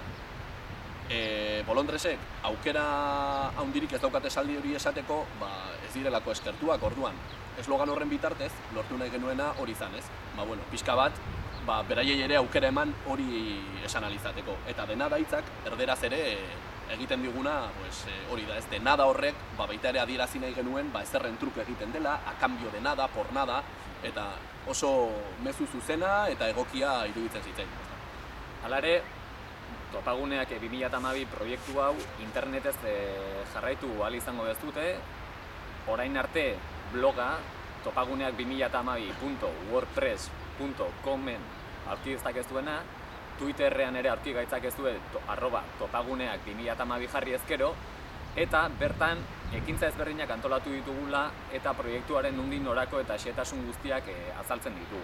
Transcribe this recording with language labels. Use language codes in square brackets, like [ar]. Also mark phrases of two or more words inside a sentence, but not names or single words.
[eu] Bolondresek aukera handirik ez daukat esaldi hori esateko ez direlako eskertuak, orduan eslogan horren bitartez lortu nahi genuena hori izan, ez? Pixka bat beraiei ere aukera eman hori esan alizateko eta dena da hitzak erderaz ere egiten diguna hori da, ez? Denada horrek baita ere adierazi nahi genuen ezerren truk egiten dela, [es] a cambio de nada, por nada, [eu] eta oso mezu zuzena eta egokia iruditzen zitzaigun. Hala ere, topaguneak 2012 proiektu hau internetez jarraitu ahal izango dezute, orain arte bloga topaguneak2012.wordpress.comen aurki dezakezuena, Twitterrean ere aurki gaitzakezue @topaguneak2012 jarri ezkero, eta bertan ekintza ezberdinak antolatu ditugula eta proiektuaren nondik norako eta xehetasun guztiak azaltzen ditugu.